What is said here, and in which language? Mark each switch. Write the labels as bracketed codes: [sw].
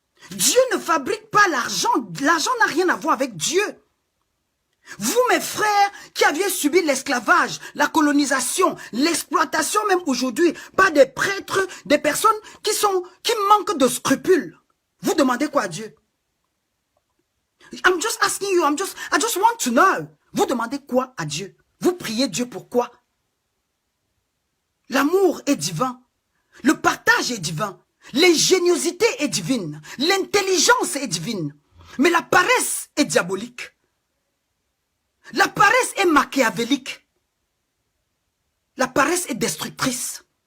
[fr] Dieu ne fabrique pas l'argent. L'argent n'a rien à voir avec Dieu. Vous, mes frères, qui aviez subi l'esclavage, la colonisation, l'exploitation même aujourd'hui, par des prêtres, des personnes qui manquent de scrupules. Vous demandez quoi à Dieu? [en] I'm just asking you, I just want to know. [fr] Vous demandez quoi à Dieu? Vous priez Dieu pourquoi? L'amour est divin. Le partage est divin. L'ingéniosité est divine. L'intelligence est divine. Mais la paresse est diabolique. La paresse est machiavélique. La paresse est destructrice.